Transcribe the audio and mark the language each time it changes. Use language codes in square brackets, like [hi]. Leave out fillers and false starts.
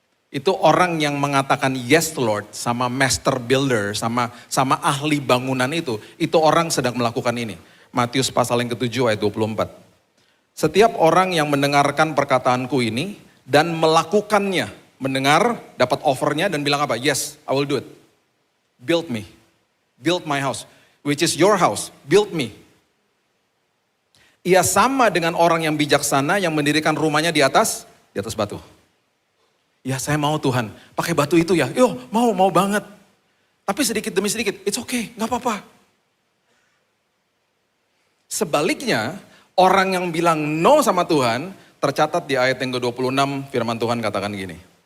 [id] Itu orang yang mengatakan [en] yes Lord [id] sama master builder, sama ahli bangunan itu orang sedang melakukan ini. Matius pasal yang ke-7 ayat 24. Setiap orang yang mendengarkan perkataanku ini dan melakukannya, mendengar, dapat offernya dan bilang apa? [en] Yes, I will do it. Build me, build my house, which is your house, build me. [id] Ia sama dengan orang yang bijaksana yang mendirikan rumahnya di atas batu. Ya saya mau Tuhan, pakai batu itu ya, mau banget. Tapi sedikit demi sedikit, [en] it's okay, [id] gak apa-apa. Sebaliknya, orang yang bilang no sama Tuhan, tercatat di ayat yang ke-26 firman Tuhan katakan gini.